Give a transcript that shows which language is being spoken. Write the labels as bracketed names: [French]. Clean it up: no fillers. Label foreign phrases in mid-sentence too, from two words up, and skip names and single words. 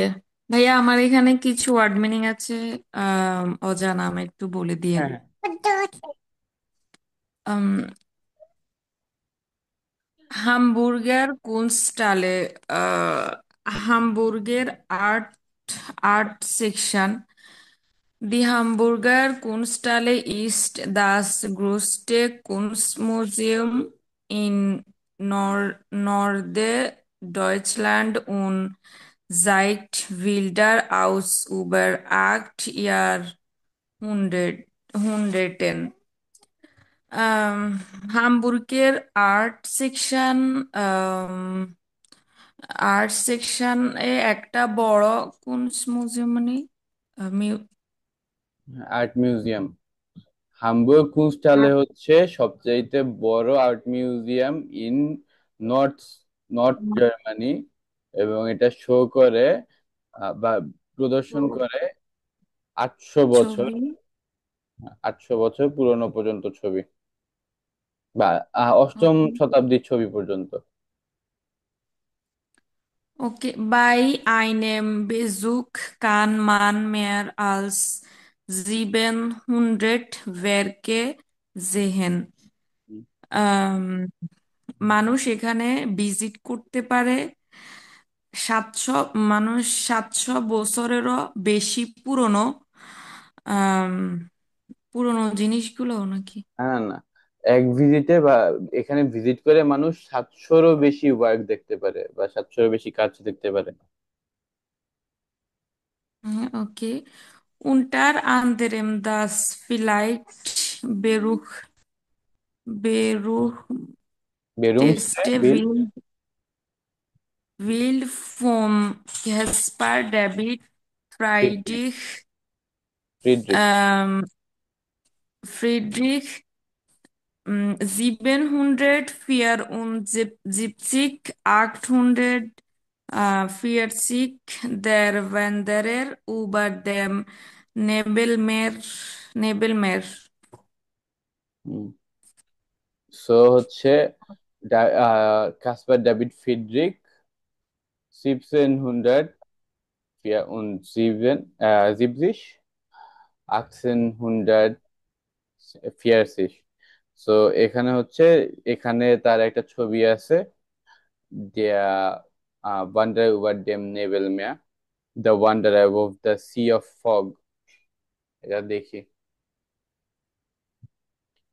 [Bangla] ভাইয়া আমার এখানে কিছু [English] word meaning [Bangla] আছে, অজানা, আমি একটু বলে দিয়েন। হ্যাঁ, হ্যাঁ। আম, হামবুর্গার কুনস্টালে, হামবুর্গের [English] art art section. [German] Die Hamburger Kunsthalle ist das größte Kunstmuseum in Norddeutschland und zeigt Bilder aus über 8 Jahrhunderten. [Bangla] হামবুর্গের [English] art section [Bangla] এ একটা বড় কোন মিউজিয়াম, মানে [English] art museum. [Bangla] হামবুর্গ কুনস্টালে হচ্ছে সবচাইতে বড় [English] art museum in North North Germany, [Bangla] এবং এটা শো করে বা প্রদর্শন করে 800 বছর, ছবি। 800 বছর পুরনো পর্যন্ত ছবি, বা অষ্টম ওকে। শতাব্দীর ছবি পর্যন্ত। [German] Okay, bei einem Besuch kann man mehr als 700 Werke sehen. [Bangla] আম, মানুষ এখানে ভিজিট করতে পারে 700, মানুষ 700 বছরেরও বেশি পুরনো আম, পুরনো জিনিসগুলো নাকি। না, না, না। এক ভিজিটে বা এখানে ভিজিট করে মানুষ 700-এরও বেশি ওয়ার্ক দেখতে পারে বা 700-এরও বেশি কাজ দেখতে পারে। [German] Okay. Unter anderem das vielleicht বেরুমসে berühmteste বিল Bild von Caspar David ফ্রিডরিখ Friedrich, ফ্রিডরিখ ähm, Friedrich 774, 840, der Wanderer über dem Nebelmeer. [Bangla] সো হচ্ছে কাসপার ডেভিড ফ্রিডরিখ 1774, সো এখানে হচ্ছে, এখানে তার একটা ছবি আছে, [German] der Wanderer über dem Nebelmeer, [English] The Wanderer above the Sea of Fog। [Bangla] এটা দেখি।